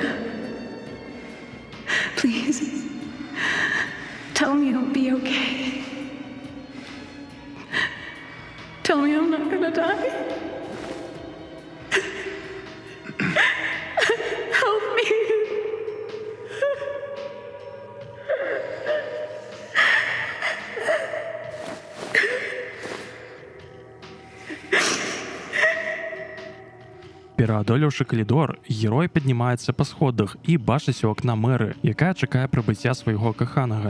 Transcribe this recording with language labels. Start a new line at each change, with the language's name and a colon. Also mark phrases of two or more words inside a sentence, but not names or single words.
English: Please. Tell me I'll be okay. Tell me I'm not gonna die. Help me.
Belarusian: Пераадолеўшы калідор, герой паднімаецца па сходах і бачыць у акна мэры, якая чакае прыбыцця свайго каханага.